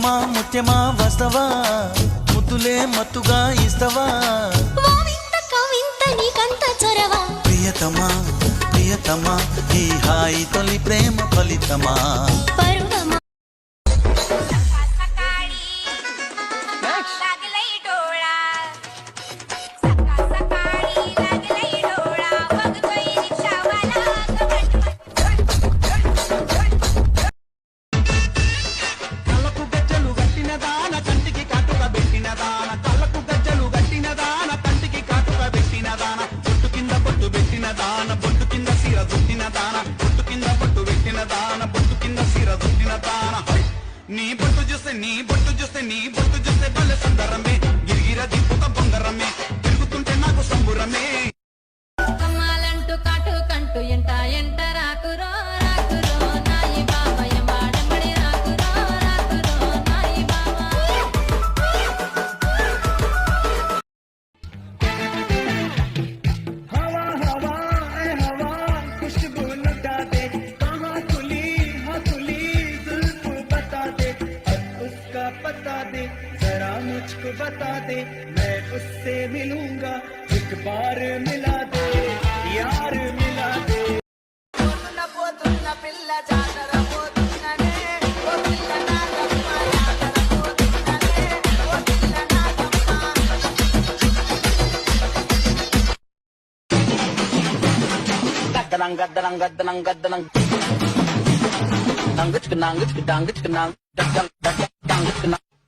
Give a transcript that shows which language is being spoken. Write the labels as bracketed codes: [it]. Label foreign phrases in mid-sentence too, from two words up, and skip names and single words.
[te] ముత్యమా వస్తవా ముద్దులే మత్తుగా ఇస్తవా ఓ వింత కవింత నీకంత చొరవా ప్రియతమా ప్రియతమా ఈ హాయి తొలి ప్రేమ ఫలితమా పరువమా [mr] लागलई डोळा सकाळ सकाळी लागलई डोळा बघतोय रिक्षावाला [te] కళ్ళకు గజ్జలు గట్టిన దాన కంటికి కాటుక పెట్టిన దాన కళ్ళకు గజ్జలు గట్టిన దాన కంటికి కాటుక పెట్టిన దాన బొట్టు కింద బొట్టు పెట్టిన దాన బొట్టు కింద సీర దుట్టిన దాన బొట్టు కింద బొట్టు పెట్టిన దాన బొట్టు కింద సీర దుట్టిన దాన నీ బొట్టు చూస్తే నీ బొట్టు చూస్తే నీ బొట్టు చూస్తే భలే సుందరమే గిరిగిర దిప్పుత బొంగరమే తిరుగుతుంటే నాకు సంబురమే కమ్మాలంటూ కాటు కంటూ ఎంట ఎంట రాకురో రాకురో నాయి బాబా ఎంబాడెంబడి రాకురో రాకురో నాయి బాబా [hi] हवा हवा ए हवा खुशबू लुटा दे कहाँ खुली हाँ खुली जुल्फ बता दे अब उसका पता दे जरा मुझको बता दे मैं उससे मिलूंगा एक बार मिला दे यार मिला दे గద్దనం గద్దనం గద్దనం గద్దనం నంగచ్కు నంగచ్కు డంగచ్కు నంగ గద్దం గద్దం డంగచ్కు నంగ